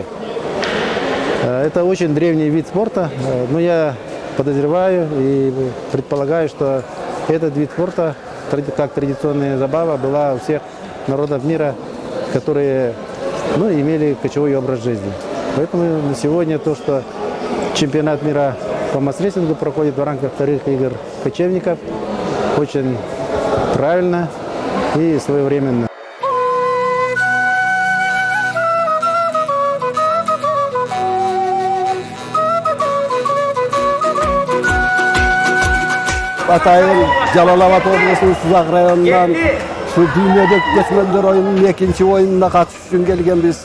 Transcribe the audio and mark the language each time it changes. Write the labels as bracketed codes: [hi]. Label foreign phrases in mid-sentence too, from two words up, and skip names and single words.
[ru] Это очень древний вид спорта, но я подозреваю и предполагаю, что этот вид спорта, как традиционная забава, была у всех народов мира, которые имели кочевой образ жизни. Поэтому на сегодня то, что чемпионат мира по мас-рестлингу проходит в рамках вторых игр кочевников, очень правильно и своевременно. [ky] Атайын Жалалабад облысының Сузак районунан дүйнөдө көчмөндөр оюнунун экинчи оюнуна катышуу үчүн келгенбиз.